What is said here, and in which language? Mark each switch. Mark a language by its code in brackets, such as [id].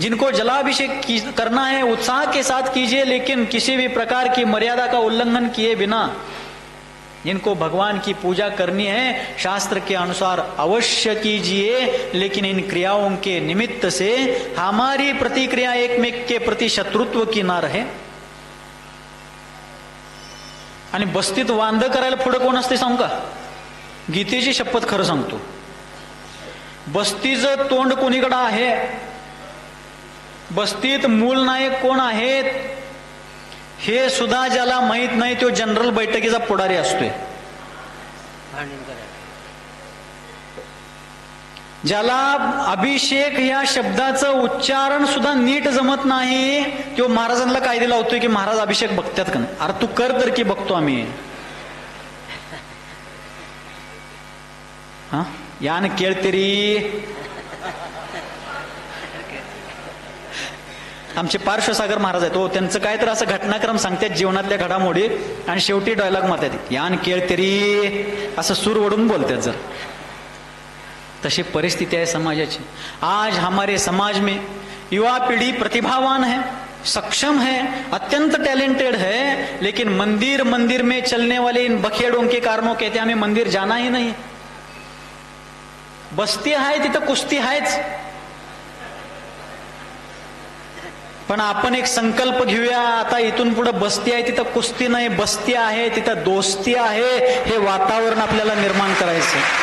[hi] जिनको जलाभिषेक करना है उत्साह के साथ कीजिए, लेकिन किसी भी प्रकार की मर्यादा का उल्लंघन किए बिना। जिनको भगवान की पूजा करनी है शास्त्र के अनुसार अवश्य कीजिए, लेकिन इन क्रियाओं के निमित्त से हमारी प्रतिक्रिया एकमेक के प्रति शत्रुत्व की ना रहे। [mr] आणि बस्तीत वांद करायला पुढे कोण असते सांगू का? गीतेची शपथ खरं सांगतो, बस्तीचं तोंड कोणीकडे आहे? बस्तीत मूल नायक कोण आहेत हे सुद्धा ज्याला माहित नाही तो जनरल बैठकीचा पुढारी असतोय। ज्याला अभिषेक या शब्दाचं उच्चारण सुद्धा नीट जमत नाही तो महाराजांना कायदे लावतोय की महाराज अभिषेक बघतात का? अरे तू कर तर की बघतो आम्ही। हा यान केळतेरी आमचे पार्श्वसागर महाराज आहेत, हो त्यांचं काय तर असं घटनाक्रम सांगतात जीवनातल्या घडामोडी आणि शेवटी डायलॉग मारतात यान केळतेरी असं सूर ओढून बोलतात। जर तशी परिस्थिती है समाजाची। [hi] आज हमारे समाज में युवा पीढ़ी प्रतिभावान है, सक्षम है, अत्यंत टैलेंटेड है, लेकिन मंदिर में चलने वाले इन बखेड़ों के कारणों कहते हमें मंदिर जाना ही नहीं। [mr] बस्ती आहे तिथं कुस्ती आहेच, पण आपण एक संकल्प घेऊया आता इथून पुढे बस्ती आहे तिथं कुस्ती नाही, बस्ती आहे तिथं दोस्ती आहे, हे वातावरण आपल्याला निर्माण करायचं।